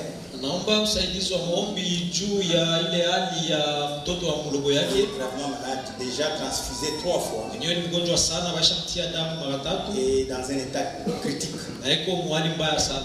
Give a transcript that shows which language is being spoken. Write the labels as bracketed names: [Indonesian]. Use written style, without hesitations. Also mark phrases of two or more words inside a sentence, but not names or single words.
[Swahili] Naomba usaidizi wa maombi juu ya ile hali ya mtoto wa mdogo yake. [French] Gravement malade, déjà transfusé 3 fois. [Swahili] Mwenyewe ni mgonjwa sana, bashamtia damu mara 3 [French] et dans un état critique. [Swahili] Na iko mwali mbaya sana.